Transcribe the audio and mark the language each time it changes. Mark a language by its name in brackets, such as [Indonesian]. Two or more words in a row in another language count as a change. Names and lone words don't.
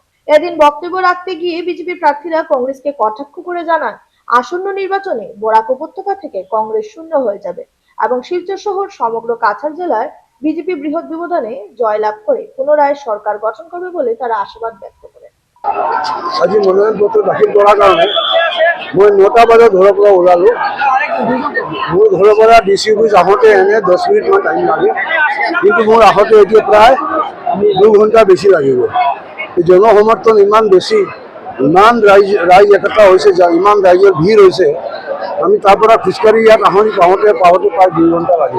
[Bangla] এদিন বক্তব্য রাখতে গিয়ে বিজেপি প্রার্থীরা কংগ্রেসকে কটাক্ষ করে জানান, আসন্ন নির্বাচনে বরাক উপত্যকা থেকে কংগ্রেস শূন্য হয়ে যাবে এবং শিলচর শহর সমগ্র কাছাড় জেলায় বিজেপি বৃহৎ ব্যবধানে জয়লাভ করে পুনরায় সরকার গঠন করবে বলে তারা আশাবাদ ব্যক্ত করেন। [Assamese] আজি মনোনয়নপত্ৰ দাখিল কৰাৰ কাৰণে মই 9টা বজাত ঘৰৰ পৰা ওলালোঁ। মোৰ ঘৰৰ পৰা [English] DC office [Assamese] আহোঁতে এনে 10 মিনিটমান টাইম লাগে, কিন্তু মোৰ আহোঁতে এতিয়া প্ৰায় 2 ঘণ্টা বেছি লাগিব। জনসমৰ্থন ইমান বেছি, ইমান ৰাইজ একতা হৈছে, ইমান ৰাইজৰ ভিৰ হৈছে, আমি তাৰ পৰা খোজকাঢ়ি ইয়াত পাওঁতে প্ৰায় 2 ঘণ্টা লাগিব।